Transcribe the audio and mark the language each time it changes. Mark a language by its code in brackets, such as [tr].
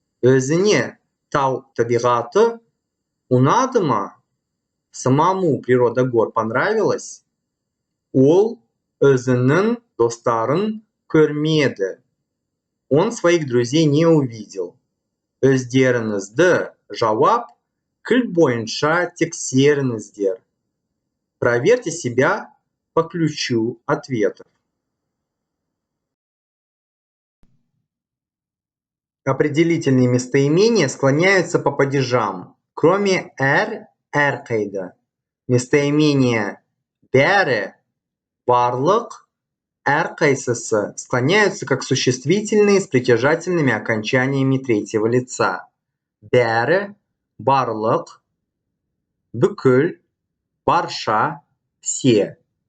[kk] Өзіне тау табиғаты ұнады ма? [ru] Самому природа гор понравилась? [kk] Ол өзінің достарын көрмеді. [ru] Он своих друзей не увидел. [kk] Өздеріңізді жауап кіл бойынша тексеріңіздер. [ru] Проверьте себя по ключу ответов. Определительные местоимения склоняются по падежам, кроме әрқайда. Местоимения бәрі, барлық, әрқайсысы склоняются как существительные с притяжательными окончаниями третьего лица. [kk] Бәрі, барлық, бүкіл, барша, все.